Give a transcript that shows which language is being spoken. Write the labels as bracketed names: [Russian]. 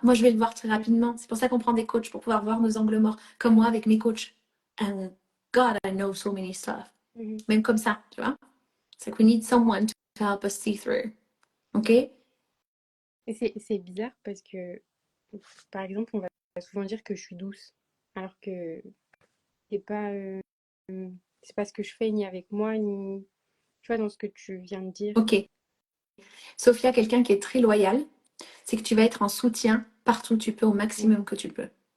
[French] Moi, je vais le voir très rapidement. C'est pour ça qu'on prend des coachs pour pouvoir voir nos angles morts, comme moi avec mes coachs. [English] And God, I know so many stuff. Même comme ça, tu vois. C'est like we need someone to help us see through. Ok? [French] Et c'est bizarre parce que, par exemple, on va souvent dire que je suis douce, alors que c'est pas, c'est pas ce que je fais ni avec moi, ni, tu vois, dans ce que tu viens de dire. Ok. Sophia, quelqu'un qui est très loyal, c'est que tu vas être en soutien partout où tu peux, au maximum que tu peux.